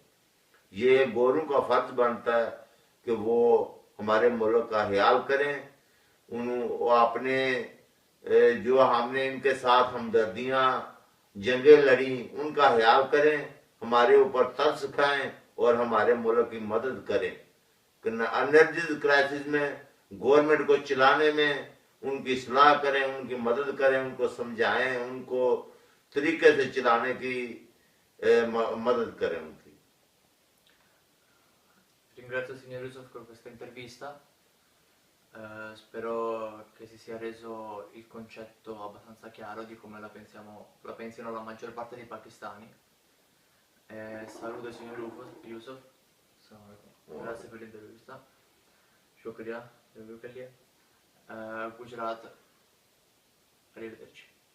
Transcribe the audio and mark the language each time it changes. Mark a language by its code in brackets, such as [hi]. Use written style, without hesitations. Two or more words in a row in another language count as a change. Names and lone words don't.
[ur] یہ گوروں کا فرض بنتا ہے کہ وہ ہمارے ملک کا خیال کریں، وہ اپنے جو ہم نے ان کے ساتھ ہمدردیاں جنگیں لڑیں ان کا خیال کریں، ہمارے اوپر ترس کھائیں اور ہمارے ملک کی مدد کریں۔ [en] energy crisis [ur] میں گورنمنٹ کو چلانے میں ان کی اصلاح کریں، ان کی مدد کریں، ان کو سمجھائیں، ان کو طریقے سے چلانے کی مدد کریں ان کی۔ [it] Ringrazio il signor Yusuf per questa intervista, spero che si sia reso il concetto abbastanza chiaro di come la pensino la maggior parte dei pakistani. Saluto il signor Yusuf, grazie per l'intervista, shukriya, Gujarat, arrivederci.